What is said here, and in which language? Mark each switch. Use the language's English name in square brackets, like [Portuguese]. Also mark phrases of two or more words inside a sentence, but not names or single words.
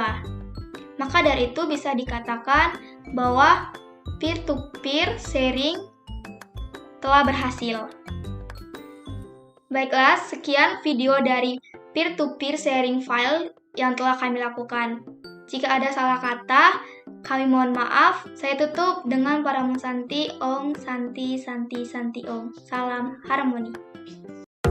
[Indonesian] Maka dari itu bisa dikatakan bahwa [English] peer-to-peer sharing [Indonesian] telah berhasil. Baiklah, sekian video dari [English] peer-to-peer sharing file [Indonesian] yang telah kami lakukan. Jika ada salah kata, kami mohon maaf. Saya tutup dengan Paramung Santi, [Sanskrit] Om Santi Santi Santi Om. [Indonesian] Salam harmoni.